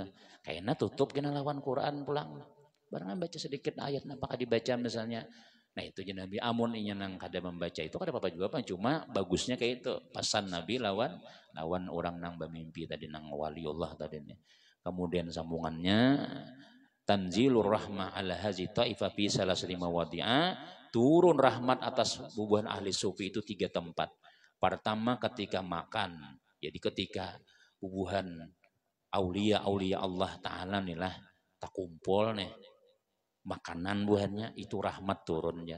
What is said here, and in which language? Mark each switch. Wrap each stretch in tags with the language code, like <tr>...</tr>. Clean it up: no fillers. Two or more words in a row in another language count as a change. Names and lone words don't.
<bjn>Kayaknya tutup kena lawan Quran pulang. Barengan baca sedikit ayat napa dibaca misalnya. Nah itu je Nabi amun inya nang kada membaca itu kada apa-apa juga cuma bagusnya kayak itu pesan Nabi lawan orang nang bermimpi tadi nang waliullah tadi nih. Kemudian sambungannya</bjn> <ar>tanzilur rahmah ala hazi ta'ifa fi salasati mawadi'a,</ar> <bjn>turun rahmat atas bubuhan ahli sufi itu 3 tempat. Pertama ketika makan. Jadi ketika bubuhan aulia Allah Ta'ala nih lah tak kumpul nih makanan buahnya itu rahmat turun ya.</bjn>